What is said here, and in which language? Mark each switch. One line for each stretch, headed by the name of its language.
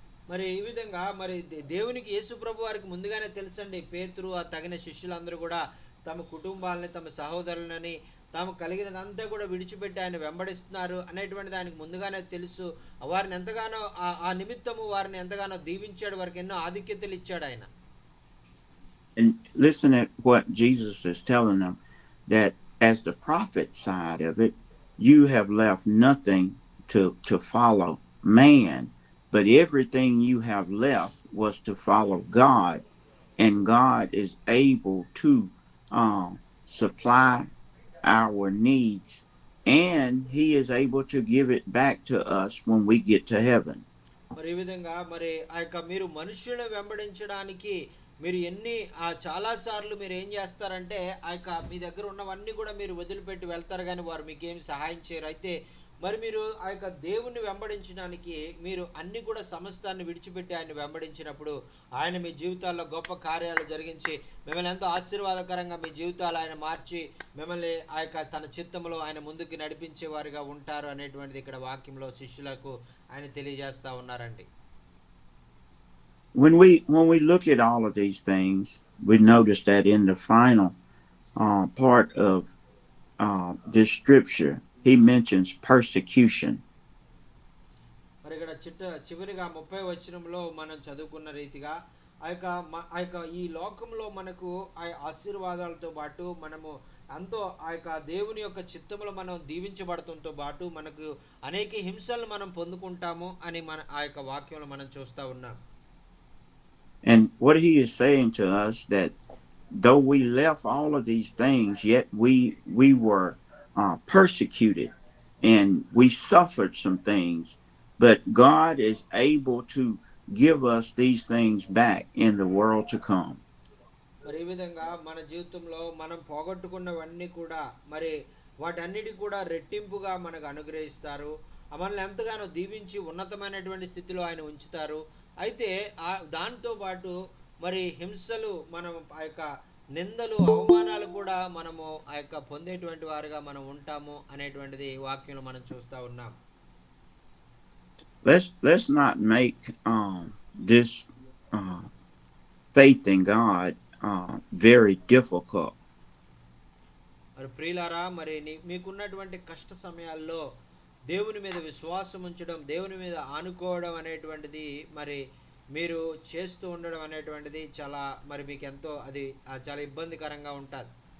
Telugu: మరి ఈ విధంగా మరి దేవునికి యేసు ప్రభు వారికి ముందుగానే తెలుసండి, పేతురు ఆ తగిన శిష్యులందరూ కూడా తమ కుటుంబాలని తమ సహోదరులని తాము కలిగినదంతా కూడా విడిచిపెట్టి ఆయన వెంబడిస్తున్నారు అనేటువంటిది ఆయనకు ముందుగానే తెలుసు. వారిని ఎంతగానో ఆ నిమిత్తము వారిని ఎంతగానో దీవించాడు, వారికి ఎన్నో ఆధిక్యతలు ఇచ్చాడు ఆయన.
English: And listen at what Jesus is telling them, that as the prophet side of it, you have left nothing to follow man, but everything you have left was to follow God, and God is able to supply our needs, and he is able to give it back to us when we get to heaven.
Telugu: మరి ఈ విధంగా మరి ఆ యొక్క మీరు మనుషులను వెంబడించడానికి మీరు చాలా సార్లు మీరు ఏం చేస్తారంటే ఆ యొక్క మీ దగ్గర ఉన్నవన్నీ కూడా మీరు వదిలిపెట్టి వెళ్తారు, కానీ వారు మీకేం సహాయం చేయరు. అయితే మరి మీరు ఆ యొక్క దేవుణ్ణి వెంబడించడానికి మీరు అన్ని కూడా సమస్తాన్ని విడిచిపెట్టి ఆయన వెంబడించినప్పుడు ఆయన మీ జీవితాల్లో గొప్ప కార్యాలు జరిగించి మిమ్మల్ని ఎంతో ఆశీర్వాదకరంగా మీ జీవితాలు ఆయన మార్చి మిమ్మల్ని ఆ యొక్క తన చిత్తములో ఆయన ముందుకు నడిపించే వారిగా ఉంటారు అనేటువంటిది ఇక్కడ వాక్యంలో శిష్యులకు ఆయన తెలియజేస్తా ఉన్నారండి.
English: When we look at all of these things, we notice that in the final part of this scripture, he mentions persecution.
Telugu: మరి ఇక్కడ చివరిగా 30వ వచనంలో మనం చదువుకున్న రీతిగా ఆ యొక్క ఈ లోకంలో మనకు ఆ ఆశీర్వాదాలతో పాటు మనము ఎంతో ఆ యొక్క దేవుని యొక్క చిత్తములో మనం దీవించబడటంతో పాటు మనకు అనేక హింసలు మనం పొందుకుంటాము అని మన ఆ యొక్క వాక్యంలో మనం చూస్తా ఉన్నాం.
English: And what he is saying to us, that though we left all of these things, yet we were persecuted and we suffered some things, but God is able to give us these things back in the world to come.
Telugu: మరి ఈ విధంగా మన జీవితంలో మనం పోగొట్టుకున్నవన్నీ కూడా మరి వాటన్నిటి కూడా రెట్టింపుగా మనకు అనుగ్రహిస్తారు. మనల్ని ఎంతగానో దీవించి ఉన్నతమైనటువంటి స్థితిలో ఆయన ఉంచుతారు. అయితే దాంతో పాటు మరి హింసలు మనం ఆ యొక్క నిందలు అవమానాలు కూడా మనము ఆ యొక్క పొందేటువంటి వారుగా మనం ఉంటాము అనేటువంటిది వాక్యంలో మనం చూస్తా ఉన్నాం.
English: Let's not make this faith in God very difficult.
Telugu: మరి ప్రియులారా, మరి మీకున్నటువంటి కష్ట సమయాల్లో దేవుని మీద విశ్వాసం ఉంచడం, దేవుని మీద ఆనుకోవడం అనేటువంటిది మరి మీరు చేస్తూ ఉండడం అనేటువంటిది చాలా మరి మీకు ఎంతో అది చాలా ఇబ్బందికరంగా ఉంటుంది.